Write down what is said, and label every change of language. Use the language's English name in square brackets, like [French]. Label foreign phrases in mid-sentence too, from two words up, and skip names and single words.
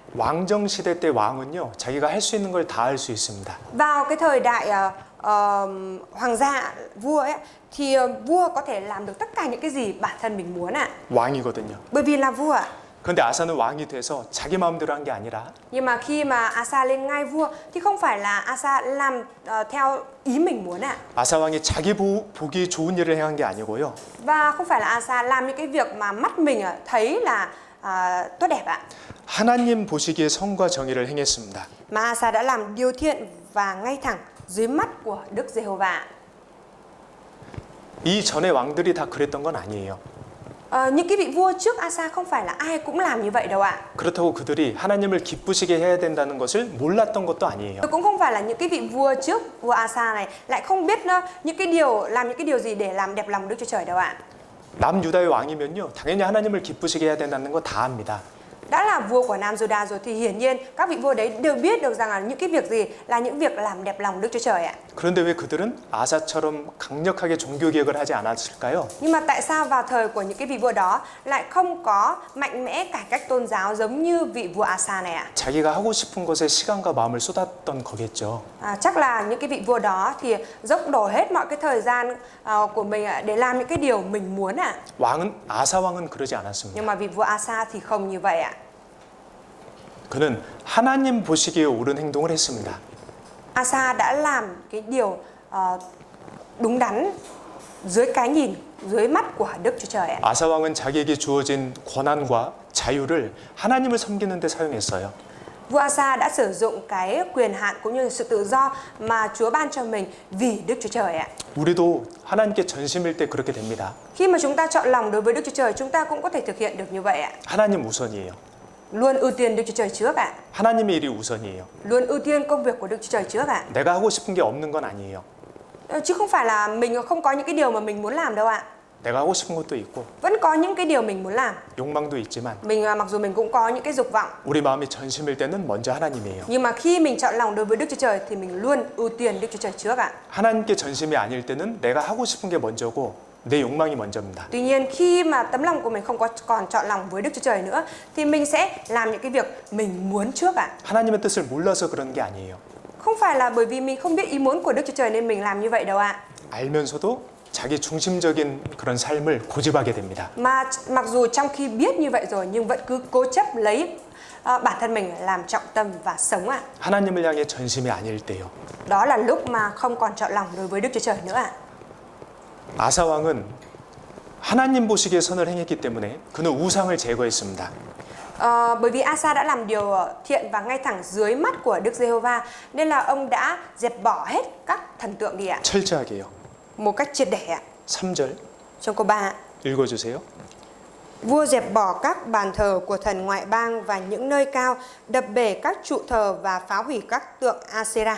[Korean] 왕정 시대 때 왕은요, 자기가 할 수 있는 걸 다 할 수 있습니다. [Vietnamese] Vào cái thời đại hoàng gia vua ấy thì vua có thể làm được tất cả những cái gì bản thân mình muốn ạ. [Korean] 왕이거든요. [Vietnamese] Bởi vì là vua ạ. [Korean] 그런데 아사는 왕이 돼서 자기 마음대로 한 게 아니라 [Vietnamese] Nhưng mà khi mà Asa lên ngai vua thì không phải là Asa làm theo ý mình muốn ạ. [Korean] 아사 왕이 자기 보기 좋은 일을 행한 게 아니고요. [Vietnamese] Và không phải là Asa làm những cái việc mà mắt mình thấy là tốt đẹp ạ. [Korean] 하나님 보시기에 선과 정의를 행했습니다. [Vietnamese] Mà Asa đã làm điều thiện và ngay thẳng dưới mắt của Đức Giê-hô-va. [Korean] 이 전의 왕들이 다 그랬던 건 아니에요. [Vietnamese] Những cái vị vua trước Asa không phải là ai cũng làm như vậy đâu ạ. [Korean] 그렇다고 그들이 하나님을 기쁘시게 해야 된다는 것을 몰랐던 것도 아니에요. [Vietnamese] Cũng không phải là những cái vị vua trước vua Asa này lại không biết những cái điều gì để làm đẹp lòng Đức Chúa Trời đâu ạ. [Korean] 남유다의 왕이면요, 당연히 하나님을 기쁘시게 해야 된다는 거 다 압니다. [Vietnamese] Đã là vua của Nam Juda rồi thì hiển nhiên các vị vua đấy đều biết được rằng là những cái việc gì là những việc làm đẹp lòng Đức Chúa Trời ạ. [Korean] 그런데 왜 그들은 아사처럼 강력하게 종교 개혁을 하지 않았을까요? [Vietnamese] Nhưng mà tại sao vào thời của những cái vị vua đó lại không có mạnh mẽ cải cách tôn giáo giống như vị vua Asa này ạ? [Korean] 자기가 하고 싶은 것에 시간과 마음을 쏟았던 거겠죠. [Vietnamese] Chắc là những cái vị vua đó thì dốc đổ hết mọi cái thời gian của mình để làm những cái điều mình muốn ạ. [Korean] 아사 왕은 그러지 않았습니다. [Vietnamese] Nhưng mà vị vua Asa thì không như vậy ạ. [Korean] 그는 하나님 보시기에 옳은 행동을 했습니다. [Vietnamese] Asa đã làm cái điều đúng đắn dưới cái nhìn, dưới mắt của Đức Chúa Trời ạ. [Korean] 아사 왕은 자기에게 주어진 권한과 자유를 하나님을 섬기는 데 사용했어요. [Vietnamese] Vua Asa đã sử dụng cái quyền hạn cũng như sự tự do mà Chúa ban cho mình vì Đức Chúa Trời ạ. [Korean] 우리도 하나님께 전심일 때 그렇게 됩니다. [Vietnamese] Khi mà chúng ta chọn lòng đối với Đức Chúa Trời, chúng ta cũng có thể thực hiện được như vậy ạ. [Korean] 하나님 우선이에요. [Vietnamese] Luôn ưu tiên Đức Chúa Trời trước ạ. [Korean] 하나님의 일이 우선이에요. [Vietnamese] Luôn ưu tiên công việc của Đức Chúa Trời trước ạ. [Korean] 내가 하고 싶은 게 없는 건 아니에요. [Vietnamese] Chứ không phải là mình không có những cái điều mà mình muốn làm đâu ạ. [Korean] 내가 하고 싶은 것도 있고 [Vietnamese] Vẫn có những cái điều mình muốn làm. [Korean] 욕망도 있지만 [Vietnamese] Mặc dù mình cũng có những cái dục vọng, [Korean] 우리 마음이 전심일 때는 먼저 하나님이에요. [Vietnamese] nhưng mà khi mình chọn lòng đối với Đức Chúa Trời thì mình luôn ưu tiên Đức Chúa Trời trước ạ. [Korean] 하나님께 전심이 아닐 때는 내가 하고 싶은 게 먼저고 내 욕망이 먼저입니다. [Vietnamese] Tuy nhiên khi mà tấm lòng của mình không có còn chọn lòng với Đức Chúa Trời nữa thì mình sẽ làm những cái việc mình muốn trước ạ. [Korean] 하나님의 뜻을 몰라서 그런 게 아니에요. [Vietnamese] Không phải là bởi vì mình không biết ý muốn của Đức Chúa Trời nên mình làm như vậy đâu ạ. [Korean] 알면서도 자기 중심적인 그런 삶을 고집하게 됩니다. [Vietnamese] Mà mặc dù trong khi biết như vậy rồi nhưng vẫn cứ cố chấp lấy bản thân mình làm trọng tâm và sống ạ. [Korean] 하나님을 향해 전심이 아닐 때요. [Vietnamese] Đó là lúc mà không còn chọn lòng đối với Đức Chúa Trời nữa ạ. [Korean] 아사 왕은 하나님 보시기에 선을 행했기 때문에 그는 우상을 제거했습니다. [Vietnamese] Bởi vì Asa đã làm điều thiện và ngay thẳng dưới mắt của Đức Giê-hô-va nên là ông đã dẹp bỏ hết các thần tượng đi ạ. [Korean] 철저하게요. [Vietnamese] Một cách triệt để ạ. [Korean] 3절 [Vietnamese] Trong câu 3 [Korean] 읽어주세요. [Vietnamese] Vua dẹp bỏ các bàn thờ của thần ngoại bang và những nơi cao, đập bể các trụ thờ và phá hủy các tượng Asera.